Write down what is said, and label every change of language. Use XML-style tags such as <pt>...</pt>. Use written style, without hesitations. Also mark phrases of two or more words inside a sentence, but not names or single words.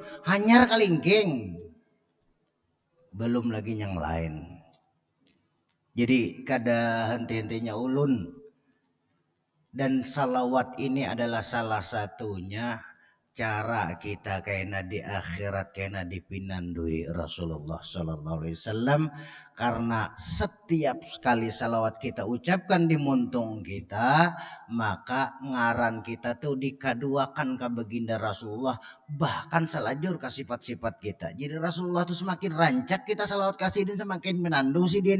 <bjn>Hanyar kelingking. Belum lagi yang lain. Jadi kada henti-hentinya ulun.</bjn> <id>Dan salawat ini adalah salah satunya cara kita kena di akhirat kena dipinandui Rasulullah</id> <ar>sallallahu alaihi wasallam,</ar> <bjn>karena setiap kali salawat kita ucapkan di muntung kita, maka ngaran kita tuh dikaduakan ke baginda Rasulullah, bahkan selajur ke sifat-sifat kita. Jadi Rasulullah tuh semakin rancak kita salawat kasih din, semakin menandu sidin.</bjn>